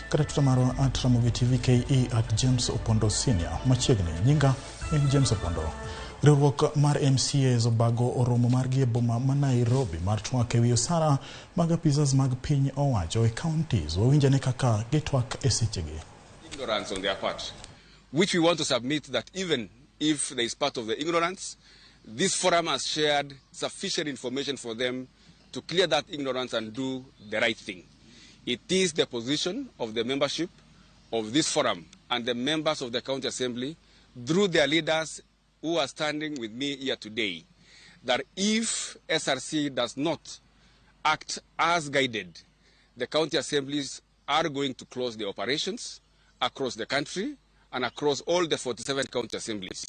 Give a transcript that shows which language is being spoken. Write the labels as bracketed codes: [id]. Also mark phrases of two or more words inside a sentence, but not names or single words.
[luo] kata Twitter marwa @Ramogi TV KE @James Opondo Senior. Machiegni nyinga en James Opondo. Riwruok mar MCAs obago oromo margi e boma ma Nairobi mar twak ewi osara mag pizzas mag piny owacho e counties. Wawinjane kaka gitwak e sechegi. [en] Ignorance on their part, which we want to submit that even if there is part of the ignorance, this forum has shared sufficient information for them to clear that ignorance and do the right thing. It is the position of the membership of this forum and the members of the county assembly through their leaders who are standing with me here today that if SRC does not act as guided, the county assemblies are going to close the operations across the country and across all the 47 county assemblies.